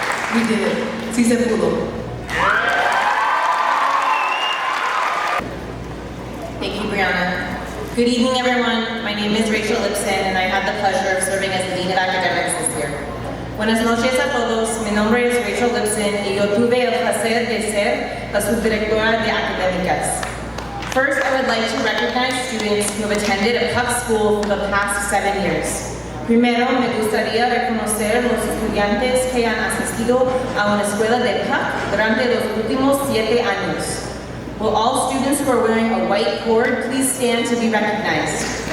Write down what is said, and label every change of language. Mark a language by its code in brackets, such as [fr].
[en] We did it. [es] Sí se pudo. [en] Thank you, Brianna. Good evening, everyone. My name is Rachel Lipson, and I had the pleasure of serving as the Dean of Academics this year. [es] Buenas noches a todos. Mi nombre es Rachel Lipson, y yo tuve el placer de ser la subdirectora de Académicas. [en] First, I would like to recognize students who have attended a PUC school for the past 7 years. [es] Primero, me gustaría reconocer los estudiantes que han asistido a una escuela de PUC durante los últimos 7 años. [en] Will all students who are wearing a white cord please stand to be recognized?